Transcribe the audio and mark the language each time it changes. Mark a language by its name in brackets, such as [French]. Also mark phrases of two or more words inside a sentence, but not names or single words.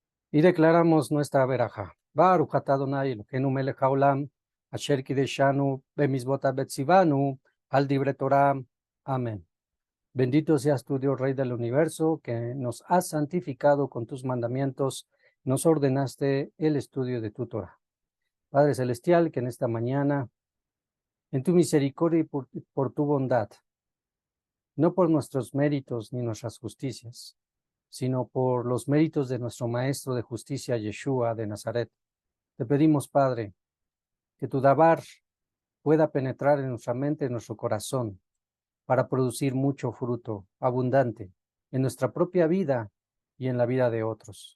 [Spanish] Y declaramos nuestra veraja. [Hebrew] ברוך אתה אדני אלהינו מלך העולם, אשר קדשנו במצותיו וצונו, על דברי תורה. [Spanish] Amén. Bendito seas tú, Dios Rey del universo, que nos has santificado con tus mandamientos, nos ordenaste el estudio de tu Torah. Padre Celestial, que en esta mañana, en tu misericordia y por tu bondad, no por nuestros méritos ni nuestras justicias, sino por los méritos de nuestro Maestro de Justicia, Yeshua de Nazaret, te pedimos, Padre, que tu Dabar pueda penetrar en nuestra mente, en nuestro corazón, para producir mucho fruto abundante en nuestra propia vida y en la vida de otros.